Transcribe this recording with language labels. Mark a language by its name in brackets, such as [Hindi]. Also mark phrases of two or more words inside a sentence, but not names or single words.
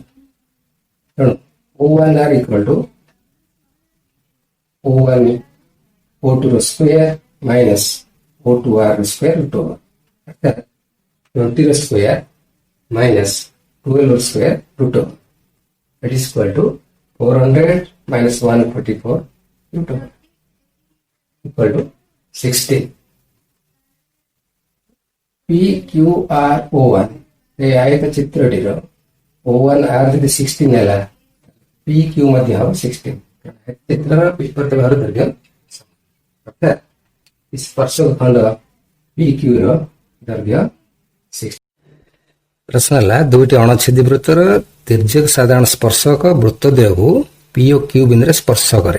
[Odia] ତେଣୁ O1R = O1 O2 ର [English] square minus [Odia] O2R ର [English] square root over, [Odia] ଅର୍ଥାତ୍ 20 ର [English] square minus [Odia] 12 ର [English] square root over, that is equal to 400 minus 144 root over equal to 16। [Odia] PQRO1 ଏ ଆୟତ ଚିତ୍ରଟିର O1R ଯଦି 16 ହେଲା, PQ ମଧ୍ୟ ହେବ 16। ଚିତ୍ରର ବିପରୀତ ବାହୁର ଦୈର୍ଘ୍ୟ, ଅର୍ଥାତ୍ ସ୍ପର୍ଶକ ଖଣ୍ଡ PQ ର ଦୈର୍ଘ୍ୟ 6। ପ୍ରଶ୍ନ ହେଲା ଦୁଇଟି ଅଣଛେଦି ବୃତ୍ତର ତିର୍ଯ୍ୟକ ସାଧାରଣ ସ୍ପର୍ଶକ ବୃତ୍ତଦ୍ୱୟକୁ P ଓ Q ବିନ୍ଦୁରେ ସ୍ପର୍ଶ କରେ।